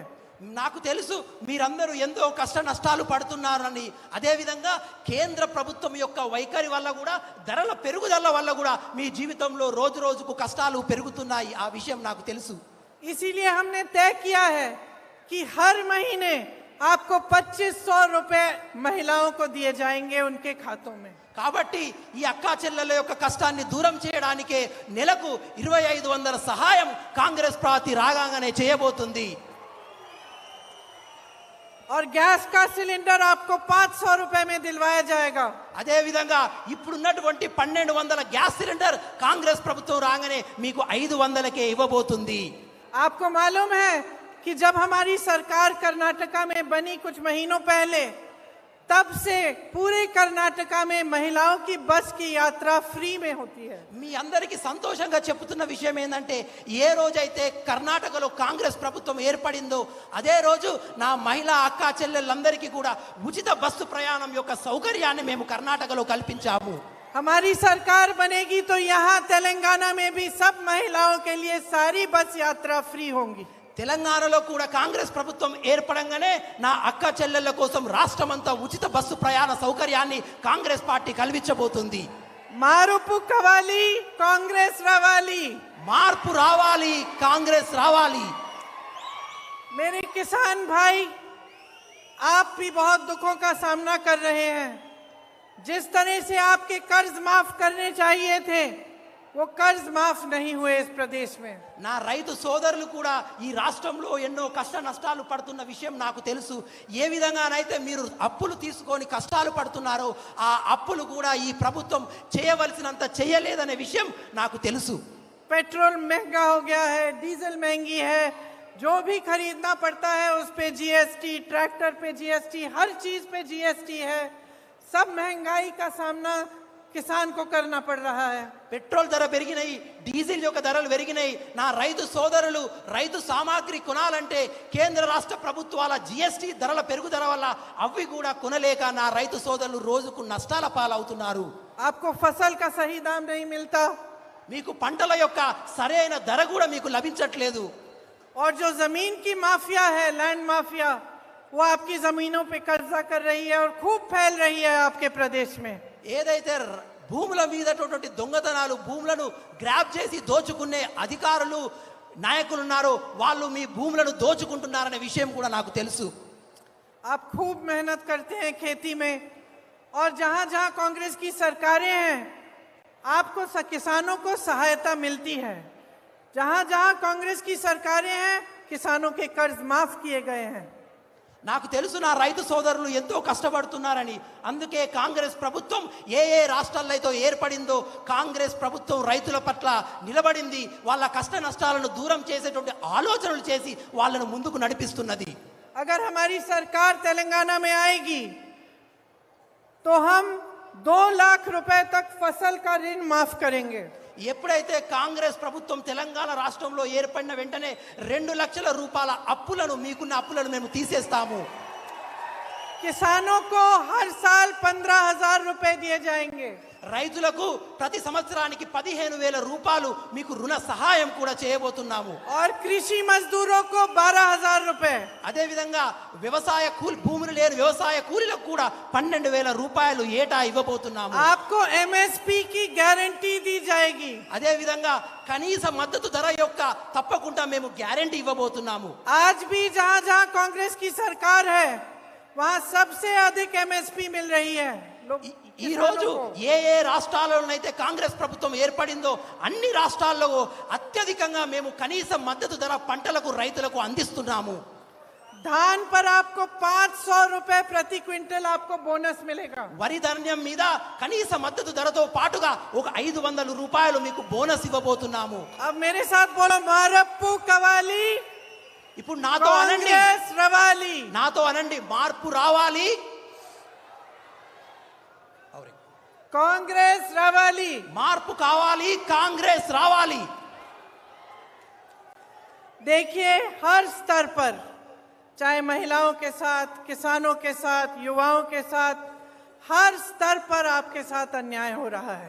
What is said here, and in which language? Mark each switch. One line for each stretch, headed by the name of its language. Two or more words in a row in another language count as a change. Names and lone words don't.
Telugu: నాకు తెలుసు మీరందరూ ఎంతో కష్ట నష్టాలు పడుతున్నారని. అదేవిధంగా కేంద్ర ప్రభుత్వం యొక్క వైఖరి వల్ల కూడా, ధరల పెరుగుదల వల్ల కూడా మీ జీవితంలో రోజు రోజుకు కష్టాలు పెరుగుతున్నాయి. ఆ విషయం నాకు తెలుసు.
Hindi: इसीलिए हमने तय किया है कि हर महीने आपको 2500 रुपए महिलाओं को दिए जाएंगे उनके खातों में।
Telugu: కాబట్టి ఈ అక్కా చెల్లెల యొక్క కష్టాన్ని దూరం చేయడానికే నెలకు 2500 సహాయం కాంగ్రెస్ పార్టీ రాగానే చేయబోతుంది.
Hindi: और गैस का सिलेंडर आपको 500 रुपए में दिलवाया जाएगा।
Telugu: అదే విధంగా ఇప్పుడున్నటువంటి 1200 గ్యాస్ సిలిండర్ కాంగ్రెస్ ప్రభుత్వం రాగానే మీకు 500కే ఇవ్వబోతుంది.
Hindi: आपको मालूम है कि जब हमारी सरकार कर्नाटका में बनी कुछ महीनों पहले, तब से पूरे कर्नाटका में महिलाओं की बस की यात्रा फ्री में होती है।
Telugu: మీ అందరికీ సంతోషంగా చెప్తున్న విషయం ఏంటంటే, ఏ రోజైతే కర్ణాటకలో కాంగ్రెస్ ప్రభుత్వం ఏర్పడిందో అదే రోజు నా మహిళా అక్కా చెల్లెళ్ళందరికీ కూడా ఉచిత బస్సు ప్రయాణం యొక్క సౌకర్యాన్ని మేము కర్ణాటకలో కల్పించాము.
Hindi: हमारी सरकार बनेगी तो यहाँ तेलंगाना में भी सब महिलाओं के लिए सारी बस यात्रा फ्री होंगी।
Telugu: తెలంగాణలో కూడా కాంగ్రెస్ ప్రభుత్వం ఏర్పడంగానే నా అక్క చెల్లెళ్ళ కోసం రాష్ట్రమంతా ఉచిత బస్సు ప్రయాణ సౌకర్యాన్ని కాంగ్రెస్ పార్టీ కల్పించబోతుంది. మారుపు కావాలి, కాంగ్రెస్ రావాలి. మార్పు రావాలి, కాంగ్రెస్ రావాలి.
Hindi: मेरे किसान भाई, आप भी बहुत दुखों का सामना कर रहे हैं। जिस तरह से आपके कर्ज माफ करने चाहिए थे वो कर्ज माफ नहीं हुए इस प्रदेश में।
Telugu: నా రైతు సోదరులు కూడా ఈ రాష్ట్రంలో ఎన్నో కష్ట నష్టాలు పడుతున్న విషయం నాకు తెలుసు. ఏ విధంగానైతే మీరు అప్పులు తీసుకొని కష్టాలు పడుతున్నారో ఆ అప్పులు కూడా ఈ ప్రభుత్వం చేయవలసినంత చేయలేదనే విషయం నాకు తెలుసు.
Hindi: पेट्रोल महंगा हो गया है, डीजल महंगी है, जो भी खरीदना पड़ता है उस पे जीएसटी, ट्रैक्टर पे जीएसटी, हर चीज पे जीएसटी है। सब महंगाई का सामना किसान को करना पड़ रहा है।
Telugu: పెట్రోల్ ధర పెరిగినాయి, డీజిల్ యొక్క ధరలు పెరిగినాయి. నా రైతు సోదరులు రైతు సామాగ్రి కొనాలంటే కేంద్ర రాష్ట్ర ప్రభుత్వాల జిఎస్టీ ధరల పెరుగుదల వల్ల అవి కూడా కొనలేక నా రైతు సోదరులు రోజుకు నష్టాల పాలవుతున్నారు.
Hindi: आपको फसल का सही दाम नहीं मिलता,
Telugu: మీకు పంటల యొక్క సరైన ధర కూడా మీకు లభించట్లేదు.
Hindi: और जो जमीन की माफिया है,
English: land mafia,
Hindi: वो आपकी जमीनों पे कब्जा कर रही है और खूब फैल रही है आपके प्रदेश में।
Telugu: ఏదైతే భూముల మీదటువంటి దొంగతనాలు, భూములను గ్రాబ్ చేసి దోచుకునే అధికారులు నాయకులు ఉన్నారో వాళ్ళు మీ భూములను దోచుకుంటున్నారనే విషయం కూడా నాకు తెలుసు.
Hindi: आप खूब मेहनत करते हैं खेती में, और जहां जहां कांग्रेस की सरकारें हैं आपको किसानों को सहायता मिलती है। जहां जहां कांग्रेस की सरकारें हैं किसानों के कर्ज माफ किए गए हैं।
Telugu: నాకు తెలుసు నా రైతు సోదరులు ఎంతో కష్టపడుతున్నారని. అందుకే కాంగ్రెస్ ప్రభుత్వం ఏ ఏ రాష్ట్రాల్లో అయితే ఏర్పడిందో కాంగ్రెస్ ప్రభుత్వం రైతుల పట్ల నిలబడింది. వాళ్ళ కష్ట నష్టాలను దూరం చేసేటువంటి ఆలోచనలు చేసి వాళ్ళను ముందుకు నడిపిస్తున్నది.
Hindi: अगर हमारी सरकार तेलंगाना में आएगी तो हम 2 लाख रुपए तक फसल का ऋण माफ करेंगे।
Telugu: ఎప్పుడైతే కాంగ్రెస్ ప్రభుత్వం తెలంగాణ రాష్ట్రంలో ఏర్పడిన వెంటనే 2 లక్షల రూపాయల అప్పులను, మీకున్న అప్పులను మేము తీసేస్తాము.
Hindi: किसानों को हर साल 15,000 रुपए दिए जाएंगे।
Telugu: రైతులకు ప్రతి సంవత్సరానికి 15,000 రూపాయలు మీకు రుణ సహాయం కూడా చేయబోతున్నాము.
Hindi: और कृषि मजदूरों को 12,000 रुपए।
Telugu: అదే విధంగా వ్యవసాయ భూములు లేని వ్యవసాయ కూలీలకు కూడా 12,000 రూపాయలు ఏటా ఇవ్వబోతున్నాము.
Hindi: आपको एमएसपी की गारंटी दी जाएगी।
Telugu: అదే విధంగా కనీస మద్దతు ధర యొక్క తప్పకుండా మేము గ్యారెంటీ ఇవ్వబోతున్నాము.
Hindi: आज भी जहां जहां कांग्रेस की सरकार है वहां सबसे अधिक एमएसपी मिल रही है।
Telugu: ఈ రోజు ఏ ఏ రాష్ట్రాల్లోనైతే కాంగ్రెస్ ప్రభుత్వం ఏర్పడిందో అన్ని రాష్ట్రాల్లో అత్యధికంగా మేము కనీస మద్దతు ధర పంటలకు రైతులకు అందిస్తున్నాము.
Hindi: धान पर आपको 500 रुपए प्रति क्विंटल आपको बोनस मिलेगा।
Telugu: వరి ధాన్యం మీద కనీస మద్దతు ధరతో పాటుగా ఒక 500 రూపాయలు మీకు బోనస్ ఇవ్వబోతున్నాము.
Hindi: अब मेरे साथ बोलो,
Telugu: మార్పు కావాలి, ఇప్పుడు నాతో అనండి, కాంగ్రెస్ రావాలి। నాతో అనండి, మార్పు రావాలి, కాంగ్రెస్ రావాలి। మార్పు కావాలి, కాంగ్రెస్ రావాలి.
Hindi: देखिए, हर स्तर पर, चाहे महिलाओं के साथ, किसानों के साथ, युवाओं के साथ, हर स्तर पर आपके साथ अन्याय हो रहा है।